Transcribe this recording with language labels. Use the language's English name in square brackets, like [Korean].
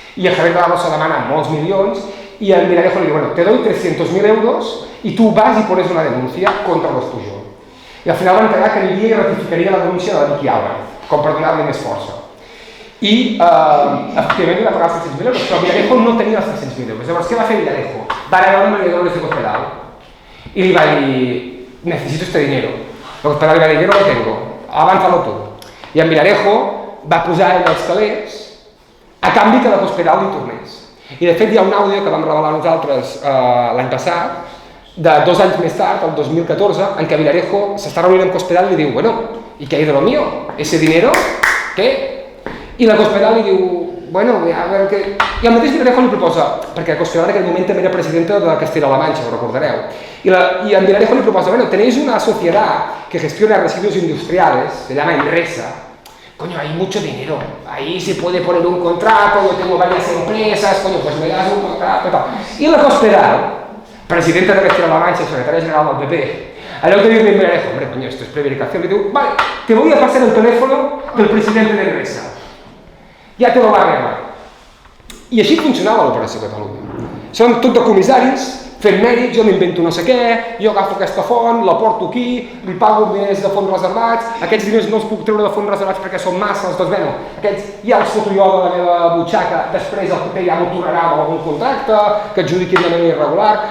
[Catalan] I a Javier de la Rosa demana molts milions [Spanish] y al Villarejo le digo, bueno, te doy 300.000 euros y tú vas y pones una denuncia contra los Pujol. [Catalan] I al final van quedar que aniria i ratificaria la denúncia de Vicky Álvarez, com per donar-li més força. I, efectivament, li va pagar els 300.000 euros, però Villarejo no tenia els 300.000 euros. Llavors, què va fer Villarejo? Va anar a [Spanish] María Dolores de Cospedal y le va dir, necesito este dinero. Cospedal le va dir, yo no lo tengo, avánzalo tú. [Catalan] I en Villarejo va posar ell els calés a canvi que la Cospedal li tornés. I de fet hi ha un àudio que vam revelar nosaltres l'any passat, de 2 anys més tard, el 2014, en què Villarejo s'està reunint amb Cospedal i li diu, bueno, [Spanish] ¿y qué hay de lo mío? ¿Ese dinero? ¿Qué? [Catalan] I la Cospedal li diu, bueno, a veure què... I el mateix Villarejo li proposa, perquè Cospedal en aquell moment també era presidenta de Castilla-La Mancha, ho recordareu, i en Villarejo li proposa, bueno, [Spanish] tenéis una sociedad que gestiona residuos industriales, se llama Enresa, coño, hay mucho dinero, ahí se puede poner un contrato, yo tengo varias empresas, coño, pues me das un contrato y tal. [Catalan] I la Cospedal, presidenta de Castilla-La Mancha, secretaria general del PP, allò que dir-li a Villarejo, [Spanish] hombre, coño, esto es prevaricación, [Catalan] le diu, [Spanish] vale, te voy a pasar el teléfono del presidente de Enresa. [Catalan] Ja te lo va arreglar. I així funcionava l'Operació Catalunya. Són tot de comissaris, fent mèrits, jo m'invento no sé què, jo agafo aquesta font, la porto aquí, li pago més de fons reservats, aquests diners no els puc treure de fons reservats perquè són masses, doncs bueno, aquests ja els foto jo de la meva butxaca, després el PP ja m'ho tornarà amb algun contracte, que adjudiquin de manera irregular.